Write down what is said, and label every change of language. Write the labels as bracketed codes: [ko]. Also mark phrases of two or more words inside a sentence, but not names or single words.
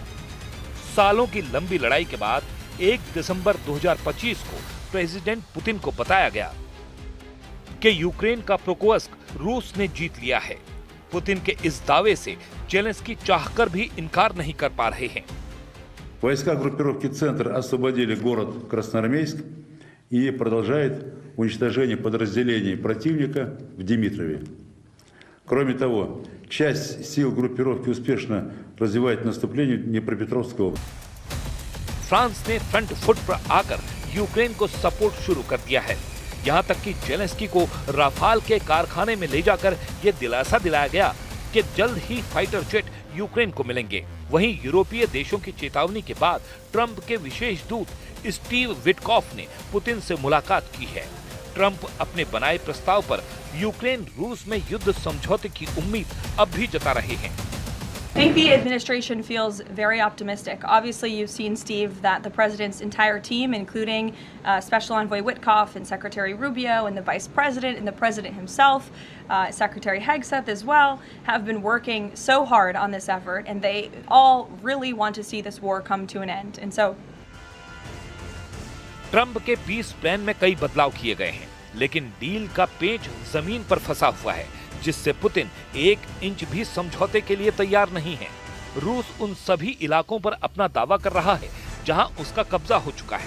[hi] सालों की लंबी लड़ाई के बाद 1 दिसंबर 2025 को प्रेसिडेंट पुतिन को बताया गया कि यूक्रेन का प्रोकोवस्क रूस ने जीत लिया है। पुतिन के इस दावे से जेलेंस्की चाहकर भी इनकार नहीं कर पा रहे हैं। [ru] Войска группировки «Центр» освободили город Красноармейск и продолжает уничтожение подразделений противника в Димитрове. Кроме того, часть сил группировки успешно развивает наступление в Днепропетровской области. [hi] फ्रांस ने [en] front foot [hi] पर आकर यूक्रेन को सपोर्ट शुरू कर दिया है। यहाँ तक कि जेलेंस्की को राफाल के कारखाने में ले जाकर ये दिलासा दिलाया गया कि जल्द ही [en] fighter jet [hi] यूक्रेन को मिलेंगे। वहीं यूरोपीय देशों की चेतावनी के बाद ट्रंप के विशेष दूत स्टीव विटकॉफ ने पुतिन से मुलाकात की है। ट्रंप अपने बनाए प्रस्ताव पर यूक्रेन रूस में युद्ध समझौते की उम्मीद अब भी जता रहे हैं। [en] I think the administration feels very optimistic. Obviously, you've seen, Steve, that the president's entire team, including Special Envoy Witkoff and Secretary Rubio and the Vice President and the President himself, Secretary Hegseth as well, have been working so hard on this effort, and they all really want to see this war come to an end. And so, [hi] ट्रंप के [en] peace plan [hi] में कई बदलाव किए गए हैं, लेकिन डील का पेंच जमीन पर फंसा हुआ है, जिससे पुतिन 1 इंच भी समझौते के लिए तैयार नहीं है। रूस उन सभी इलाकों पर अपना दावा कर रहा है जहां उसका कब्जा हो चुका है।